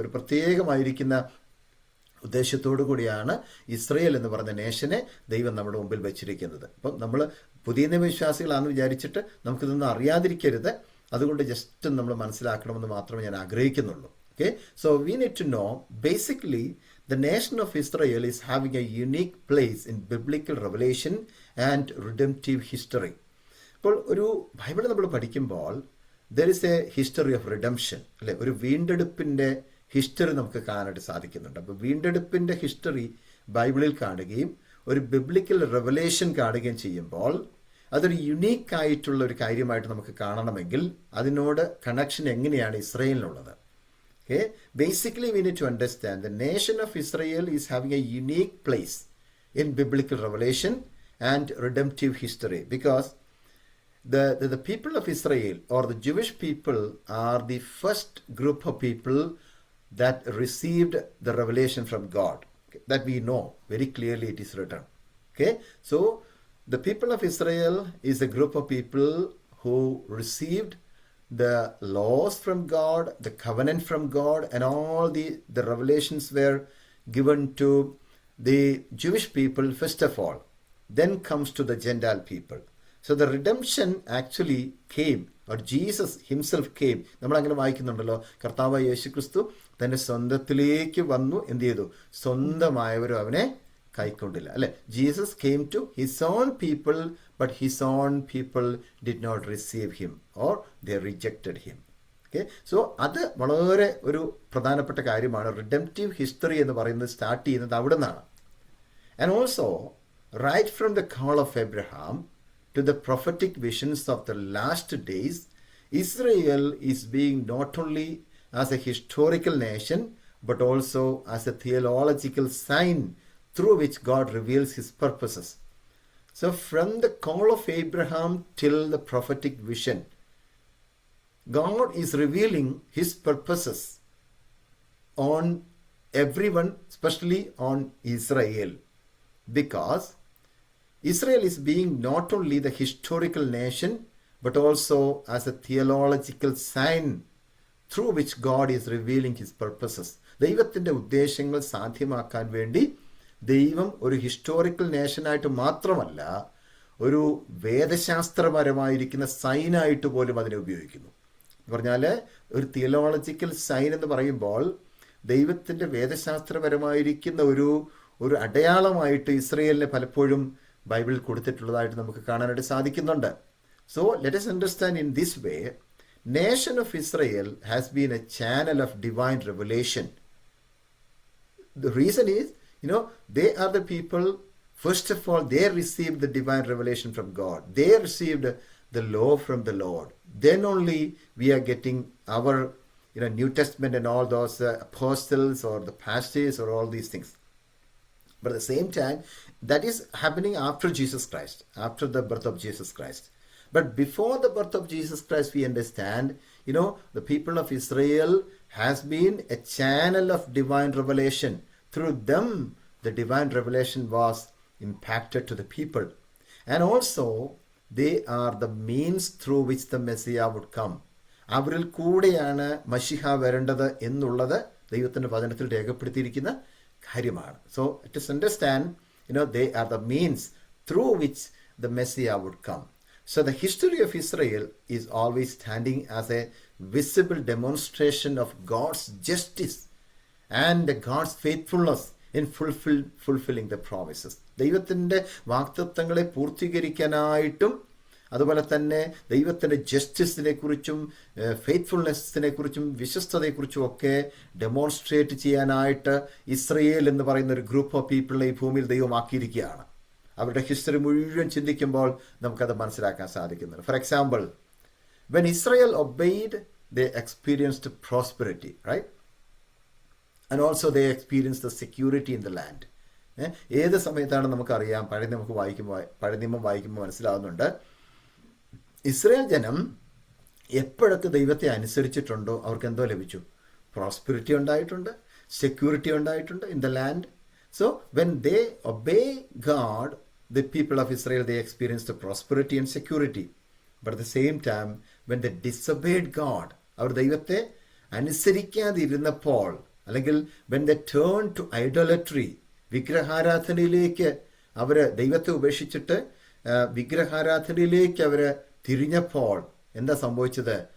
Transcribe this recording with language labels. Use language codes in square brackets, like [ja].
[ml] ഒരു പ്രത്യേകമായിരിക്കുന്ന ഉദ്ദേശത്തോടു കൂടിയാണ് ഇസ്രയേൽ എന്ന് പറഞ്ഞ നേഷനെ ദൈവം നമ്മുടെ മുമ്പിൽ വെച്ചിരിക്കുന്നത്. അപ്പം നമ്മൾ പുതിയ നിയമവിശ്വാസികളാണെന്ന് വിചാരിച്ചിട്ട് നമുക്കിതൊന്നും അറിയാതിരിക്കരുത്. അതുകൊണ്ട് ജസ്റ്റ് നമ്മൾ മനസ്സിലാക്കണമെന്ന് മാത്രമേ ഞാൻ ആഗ്രഹിക്കുന്നുള്ളൂ. [en] Okay, so we need to know basically the nation of Israel is having a unique place in biblical revelation and redemptive history. [ml] അപ്പോൾ ഒരു ബൈബിൾ നമ്മൾ പഠിക്കുമ്പോൾ [en] there is a history of redemption, [ml] അല്ലെ? ഒരു വീണ്ടെടുപ്പിൻ്റെ ഹിസ്റ്ററി നമുക്ക് കാണാനായിട്ട് സാധിക്കുന്നുണ്ട്. അപ്പോൾ വീണ്ടെടുപ്പിൻ്റെ ഹിസ്റ്ററി ബൈബിളിൽ കാണുകയും ഒരു ബിബ്ലിക്കൽ റെവലേഷൻ കാണുകയും ചെയ്യുമ്പോൾ അതൊരു യുണീക്കായിട്ടുള്ള ഒരു കാര്യമായിട്ട് നമുക്ക് കാണണമെങ്കിൽ അതിനോട് കണക്ഷൻ എങ്ങനെയാണ് ഇസ്രയേലിനുള്ളത്? [en] Okay, basically we need to understand the nation of Israel is having a unique place in biblical revelation and redemptive history, because the people of Israel or the Jewish people are the first group of people that received the revelation from God. Okay, that we know very clearly, it is written. Okay, so the people of Israel is a group of people who received the laws from God, the covenant from God, and all the revelations were given to the Jewish people first of all. Then comes to the Gentile people. So the redemption actually came, or Jesus himself came. [ml] നമ്മൾ അങ്ങനെ വായിക്കുന്നുണ്ടല്ലോ, കർത്താവായ യേശുക്രിസ്തു തൻ്റെ സ്വന്തത്തിലേക്ക് വന്നു, എന്ത് ചെയ്തു? സ്വന്തമായവരും അവനെ കൈക്കൊണ്ടില്ല, അല്ലെ? [en] Jesus came to his own people, but his own people did not receive him, or they rejected him. [ml] Okay, so അത് വളരെ ഒരു പ്രധാനപ്പെട്ട കാര്യമാണ്. റിഡംപ്റ്റീവ് ഹിസ്റ്ററി എന്ന് പറയുന്നത് സ്റ്റാർട്ട് ചെയ്യുന്നത് അവിടെ നിന്നാണ്. [en] And also right from the call of Abraham to the prophetic visions of the last days, Israel is being not only as a historical nation, but also as a theological sign through which God reveals his purposes. So from the call of Abraham till the prophetic vision, God is revealing his purposes on everyone, especially on Israel, because Israel is being not only the historical nation, but also as a theological sign through which God is revealing his purposes. [ml] ദൈവത്തിൻ്റെ ഉദ്ദേശങ്ങൾ സാധ്യമാക്കാൻ വേണ്ടി ദൈവം ഒരു historical നേഷനായിട്ട് മാത്രമല്ല, ഒരു വേദശാസ്ത്രപരമായിരിക്കുന്ന സൈനായിട്ട് പോലും അതിനെ ഉപയോഗിക്കുന്നു. എന്ന് പറഞ്ഞാൽ ഒരു തിയോളജിക്കൽ സൈൻ എന്ന് പറയുമ്പോൾ ദൈവത്തിൻ്റെ വേദശാസ്ത്രപരമായിരിക്കുന്ന ഒരു അടയാളമായിട്ട് ഇസ്രയേലിനെ പലപ്പോഴും ബൈബിളിൽ കൊടുത്തിട്ടുള്ളതായിട്ട് നമുക്ക് കാണാനായിട്ട് സാധിക്കുന്നുണ്ട്. [en] So let us understand in this way, nation of Israel has been a channel of divine revelation. The reason is, they are the people, first of all, they received the divine revelation from God. They received the law from the Lord. Then only we are getting our New Testament and all those apostles or the pastors or all these things. But at the same time, that is happening after Jesus Christ, after the birth of Jesus Christ. But before the birth of Jesus Christ, we understand, the people of Israel has been a channel of divine revelation. Through them, the divine revelation was impacted to the people. And also, they are the means through which the Messiah would come. [ml] അവരിൽ കൂടെയാണ് മശിഹ വരേണ്ടത് എന്നുള്ളത് ദൈവത്തിൻ്റെ വചനത്തിൽ രേഖപ്പെടുത്തിയിരിക്കുന്ന കാര്യമാണ്. [en] So let us understand, they are the means through which the Messiah would come. So the history of Israel is always standing as a visible demonstration of God's justice and God's faithfulness in fulfilling the promises. [ml] ദൈവത്തിൻ്റെ വാഗ്ദത്തങ്ങളെ പൂർത്തീകരിക്കാനായിട്ടും അതുപോലെ തന്നെ ദൈവത്തിൻ്റെ ജസ്റ്റിസിനെ കുറിച്ചും ഫെയ്ത്ത്ഫുൾനെസ്സിനെ കുറിച്ചും വിശ്വസ്തതയെക്കുറിച്ചും ഒക്കെ demonstrate ചെയ്യാനായിട്ട് Israel എന്ന് പറയുന്ന ഒരു ഗ്രൂപ്പ് ഓഫ് പീപ്പിളിനെ ഈ ഭൂമിയിൽ ദൈവമാക്കിയിരിക്കുകയാണ്. അവരുടെ ഹിസ്റ്ററി മുഴുവൻ ചിന്തിക്കുമ്പോൾ നമുക്കത് മനസ്സിലാക്കാൻ സാധിക്കുന്നുണ്ട്. [en] For example, when Israel obeyed, they experienced prosperity, right? And also they experience the security in the land. [ml] ഏത് സമയത്താണ് നമുക്കറിയാം, പഴയ നിയമം വായിക്കുമ്പോൾ മനസ്സിലാവുന്നുണ്ട്, ഇസ്രയേൽ ജനം എപ്പോഴൊക്കെ ദൈവത്തെ അനുസരിച്ചിട്ടുണ്ടോ അവർക്ക് എന്തോ ലഭിച്ചു? പ്രോസ്പെരിറ്റി ഉണ്ടായിട്ടുണ്ട്, സെക്യൂരിറ്റി ഉണ്ടായിട്ടുണ്ട് [en] In the land. So when they obey God, the people of Israel, they experienced the prosperity and security. But at the same time, when they disobeyed God, [ml] അവർ ദൈവത്തെ അനുസരിക്കാതിരുന്നപ്പോൾ, അല്ലെങ്കിൽ [en] when they turned to idolatry, [ml] വിഗ്രഹാരാധനയിലേക്ക് അവർ ദൈവത്തെ ഉപേക്ഷിച്ചിട്ട് വിഗ്രഹാരാധനയിലേക്ക് അവർ തിരിഞ്ഞപ്പോൾ എന്താ സംഭവിച്ചത്?